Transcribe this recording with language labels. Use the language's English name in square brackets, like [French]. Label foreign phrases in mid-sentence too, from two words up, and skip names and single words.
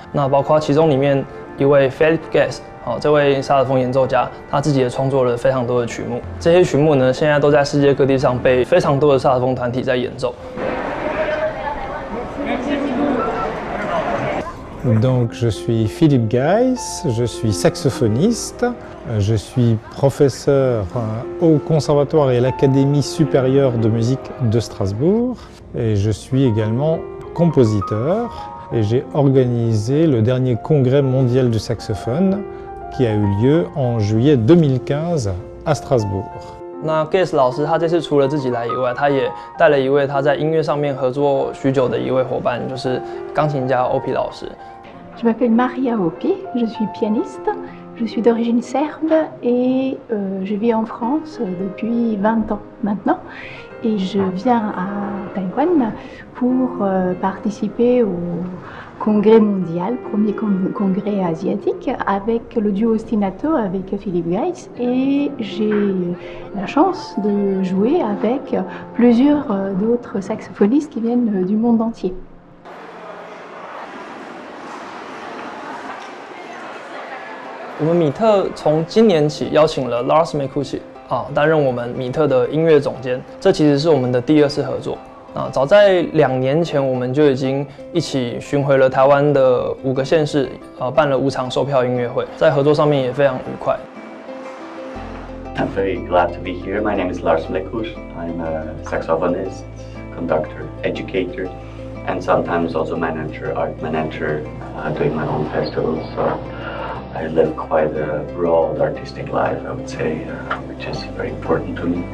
[Chinese] 那包括其中里面一位 Philippe Geiss， 这位萨克斯风演奏家，他自己也创作了非常多的曲目。这些曲目呢，现在都在世界各地上被非常多的萨克斯风团体在演奏。 [French] Donc, je suis Philippe Geiss, je suis saxophoniste, je suis professeur au Conservatoire et à l'Académie supérieure de musique de Strasbourg et je suis également compositeur et j'ai organisé le dernier congrès mondial du saxophone qui a eu lieu en juillet 2015 à Strasbourg. [Chinese] 那 Geiss 老师他这次除了自己来以外，他也带了一位他在音乐上面合作许久的一位伙伴，就是钢琴家 Aupy 老师。 [French] Je m'appelle Marija Aupy, je suis pianiste, je suis d'origine serbe et je vis en France depuis 20 ans maintenant. Et je viens à Taïwan pour participer au congrès mondial, premier congrès asiatique, avec le duo ostinato avec Philippe Geiss. Et j'ai la chance de jouer avec plusieurs d'autres saxophonistes qui viennent du monde entier. [Chinese] 我们米特从今年起邀请了 Lars Mlekusch 担任我们米特的音乐总监，这其实是我们的第2次合作。早在2年前，我们就已经一起巡回了台湾的5个县市，办了5场售票音乐会，在合作上面也非常愉快。 [English] I'm very glad to be here. My name is Lars Mlekusch. I'm a saxophonist, conductor, educator, and sometimes also manager, art manager, doing my own festivals. So I live quite a broad artistic life, I would say, which is very important to me.